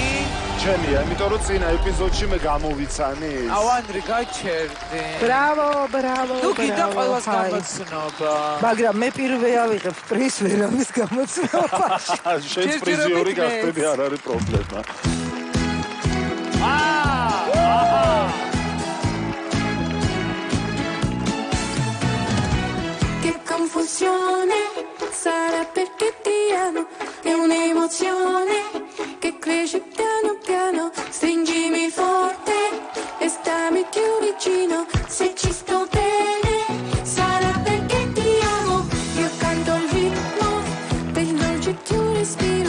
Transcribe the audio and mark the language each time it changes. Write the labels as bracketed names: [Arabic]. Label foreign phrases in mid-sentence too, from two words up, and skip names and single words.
[Georgian] ჩემია, იმიტომ რომ წინა ეპიზოდში მე გამოვიცანი. აუ ანდრე გაჩერდი. ბრავო. თუ კიდე ყველას გამოცნობა. მაგრამ მე პირველი ავიღებ პრიზ ვერავის გამოცნობაში. შენს პრიზიორი გახდები, არ არის პრობლემა. [Italian] Che confusione sarà perché ti amo, è un'emozione che cresce piano piano, stringimi forte e stammi più vicino, se ci sto bene sarà perché ti amo, io canto il ritmo del dolce tuo respiro,